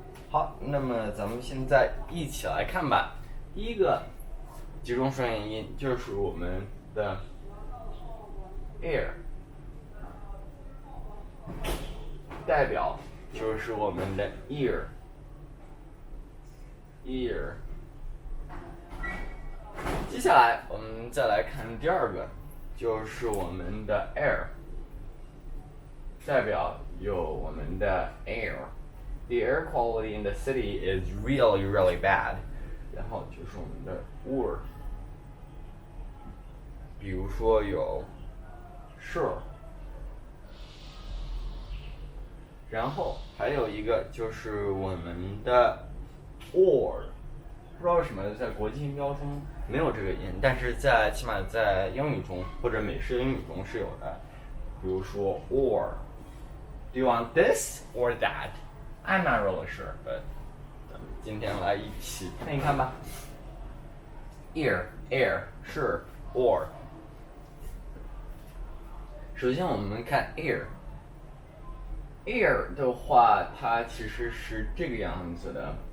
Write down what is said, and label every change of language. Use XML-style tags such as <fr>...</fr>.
<zh>好，那么咱们现在一起来看吧。第一个集中双元音就是我们的 air， 代表就是我们的 ear。接下来我们再来看第2个，就是我们的 air， 代表有我们的 air。 The air quality in the city is really, really bad。然后就是我们的 or， 比如说有 sure。然后还有一个就是我们的 or， 不知道为什么在国际音标中没有这个音，但是起码在英语中或者美式英语中是有的。</zh> <en>比如说 or，Do you want this or that?</en> <zh>I'm not really sure, but 咱们今天来一起看一看吧。</zh> <en>Ear, air, sure, or。</en> <zh>首先我们看 air。Air 的话，它其实是这个样子的。</zh>